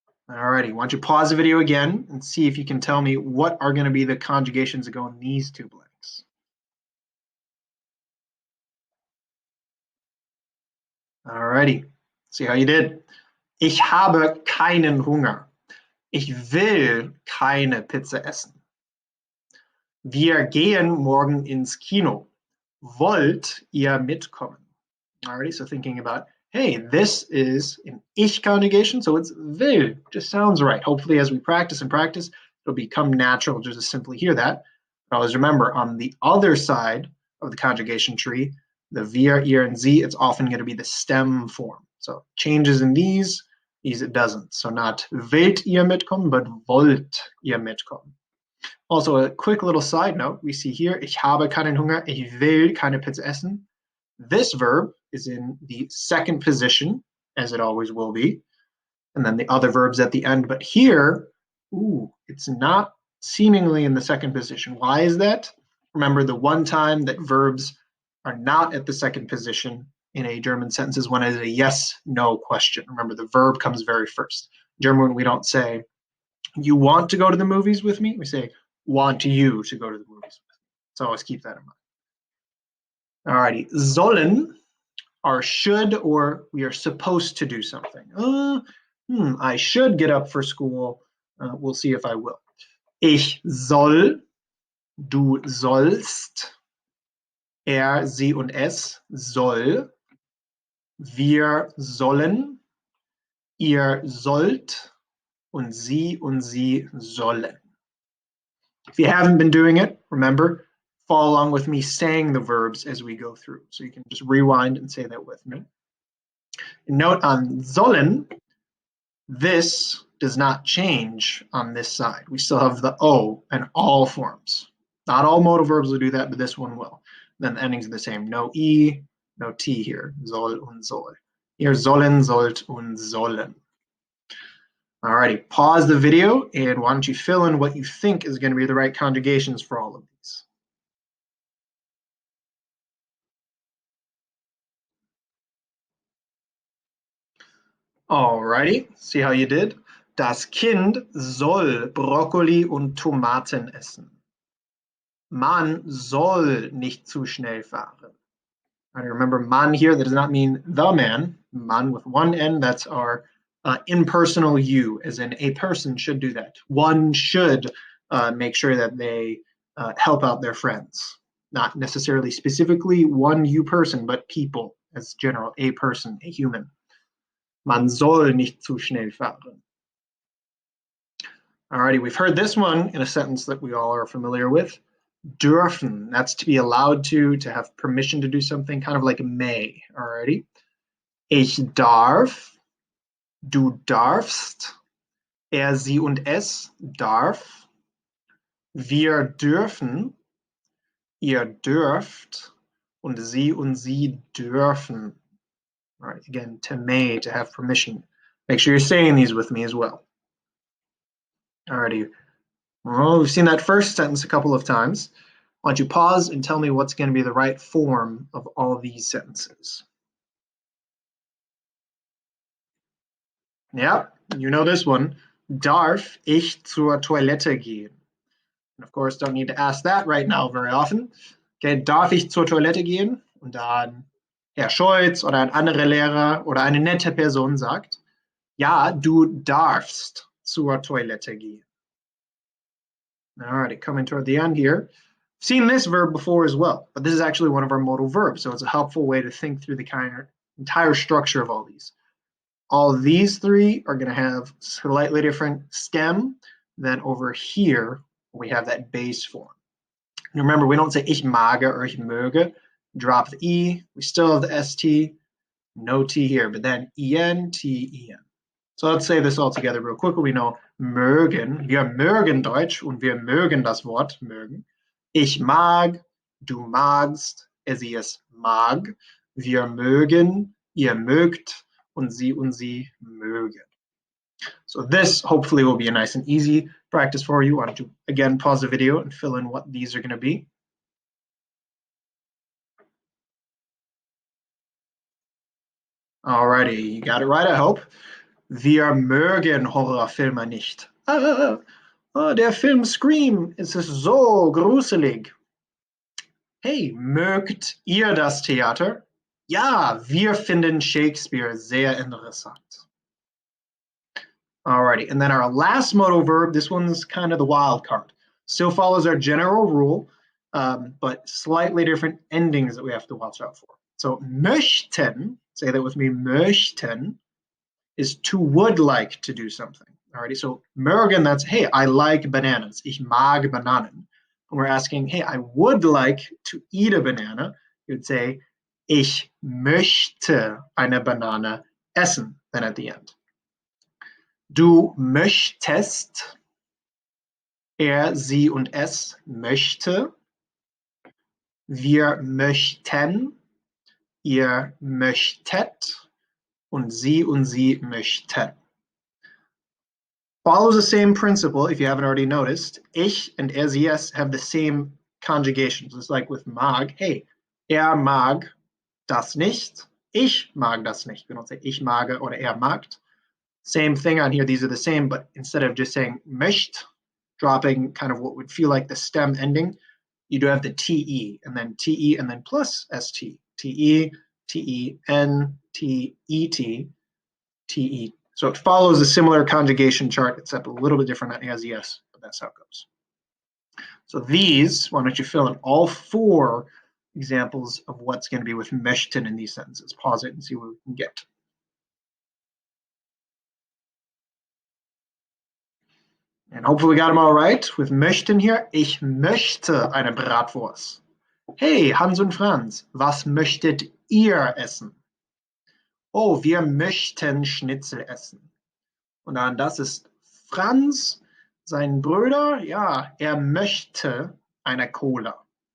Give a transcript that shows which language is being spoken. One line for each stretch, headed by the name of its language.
English: Alrighty, why don't you pause the video again and see if you can tell me what are going to be the conjugations that go in these two blanks. Alrighty, see how you did.
German: Ich habe keinen Hunger. Ich will keine Pizza essen. Wir gehen morgen ins Kino. Wollt ihr mitkommen? Alrighty, so thinking about, hey, this is an ich conjugation, so it's will. Just sounds right.
English: Hopefully, as we practice and practice, it'll become natural just to simply hear that. But always remember, on the other side of the conjugation tree, the wir, ihr, and sie, it's often going to be the stem form. So changes in these it doesn't. So not
German: wollt ihr mitkommen,
English: but wollt ihr mitkommen. Also, a quick little side note, we see here,
German: ich habe keinen Hunger, ich will keine Pizza essen.
English: This verb is in the second position, as it always will be, and then the other verbs at the end. But here, it's not seemingly in the second position. Why is that? Remember, the one time that verbs are not at the second position in a German sentence is when it is a yes-no question. Remember, the verb comes very first. In German, we don't say, you want to go to the movies with me? We say, want you to go to the movies with me. So always keep that in mind. Alrighty, sollen are should or we are supposed to do something. I should get up for school. We'll see if I will.
German: Ich soll, du sollst, er, sie und es soll, wir sollen, ihr sollt und sie sollen.
English: If you haven't been doing it, remember, follow along with me saying the verbs as we go through. So you can just rewind and say that with me. And note on sollen, this does not change on this side. We still have the O in all forms. Not all modal verbs will do that, but this one will. Then the endings are the same. No E, no T here.
German: Soll und soll. Ihr sollen, sollt und sollen.
English: Alrighty, pause the video and why don't you fill in what you think is going to be the right conjugations for all of these. Alrighty, see how you did?
German: Das Kind soll Brokkoli und Tomaten essen. Man soll nicht zu schnell fahren.
English: Right, remember, man here, that does not mean the man. Man with one N, that's our impersonal you, as in a person should do that. One should make sure that they help out their friends. Not necessarily specifically one you person, but people as general, a person, a human.
German: Man soll nicht zu schnell fahren.
English: Alrighty, we've heard this one in a sentence that we all are familiar with. Dürfen, that's to be allowed to have permission to do something, kind of like may. Alrighty.
German: Ich darf, du darfst, er, sie und es darf, wir dürfen, ihr dürft, und sie dürfen.
English: All right, again, to may, to have permission. Make sure you're saying these with me as well. Alrighty. Well, we've seen that first sentence a couple of times. Why don't you pause and tell me what's going to be the right form of all these sentences? Yeah, you know this one.
German: Darf ich zur Toilette gehen?
English: And of course, don't need to ask that right now very often.
German: Okay, darf ich zur Toilette gehen? Und dann Herr Scholz oder ein anderer Lehrer oder eine nette Person sagt, ja, du darfst zur Toilette gehen.
English: All right, coming toward the end here. Seen this verb before as well, but this is actually one of our modal verbs, so it's a helpful way to think through the entire structure of all these. All these three are going to have slightly different stem than over here we have that base form. And remember, we don't say
German: ich mag
English: or
German: ich möge.
English: Drop the e. We still have the st. No t here, but then en, t, en. So let's say this all together real quick. We know mögen.
German: Wir mögen Deutsch und wir mögen das Wort mögen. Ich mag, du magst, sie es mag. Wir mögen, ihr mögt, und sie mögen.
English: So this hopefully will be a nice and easy practice for you. Why don't you again pause the video and fill in what these are going to be. Alrighty, you got it right, I hope.
German: Wir mögen Horrorfilme nicht. Der Film Scream ist so gruselig. Hey, mögt ihr das Theater? Ja, wir finden Shakespeare sehr interessant.
English: Alrighty, and then our last modal verb, this one's kind of the wild card. Still follows our general rule, but slightly different endings that we have to watch out for. So möchten, say that with me, möchten, is to would like to do something. Alrighty, so mögen, that's, hey, I like bananas.
German: Ich mag Bananen.
English: When we're asking, hey, I would like to eat a banana, you'd say,
German: ich möchte eine Banane essen,
English: then at the end.
German: Du möchtest, sie und es möchte, wir möchten, ihr möchtet, und sie möchten.
English: Follows the same principle, if you haven't already noticed. Ich and sie, es have the same conjugations. It's like with mag. Hey,
German: mag das nicht. Ich mag das nicht.
English: We don't say
German: ich mag
English: or mag. Same thing on here. These are the same, but instead of just saying möcht, dropping kind of what would feel like the stem ending, you do have the te, and then te, and then plus st. Te, ten, tet, te. So it follows a similar conjugation chart, except a little bit different on as yes, but that's how it goes. So these, why don't you fill in all four examples of what's going to be with möchten in these sentences. Pause it and see what we can get. And hopefully we got them all right. With
German: möchten
English: here,
German: ich möchte eine Bratwurst. Hey, Hans und Franz, was möchtet ihr essen? Oh, wir möchten Schnitzel essen. Und dann, das ist Franz, sein Bruder, ja, möchte eine Cola.